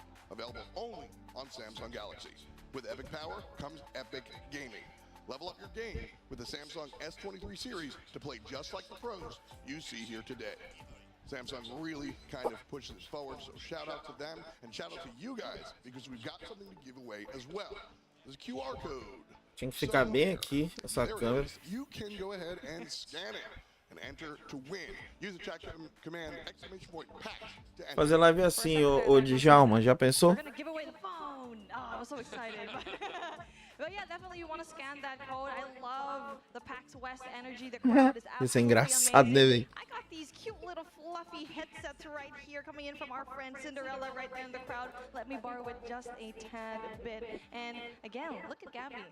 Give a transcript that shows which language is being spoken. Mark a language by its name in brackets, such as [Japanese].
[English] Available only on Samsung Galaxy. With epic power comes epic gaming. Level up your game with the Samsung S23 series to play just like the pros you see here today. Samsung really kind of pushes it forward, so shout out to them and shout out to you guys because we've got something to give away as well. There's a QR code. [Portuguese] Tinha que ficar bem aqui, essa câmera. [English] You can go ahead and scan it. and enter to win. Use the chat command !PAX to enter. [Portuguese] Fazer live assim, ô Djalma, já pensou? [English] We're gonna give away the phone. Oh, I was so excited. But yeah, definitely you want to scan that code. I love the PAX West energy. The crowd is [Portuguese] Isso é [English] absolutely [Portuguese] engraçado, né, [English] amazing. [Portuguese] velho? [English] I got these cute little fluffy headsets right here coming in from our friend Cinderella right there in the crowd. Let me borrow it just a tad bit. And again, look at Gabby.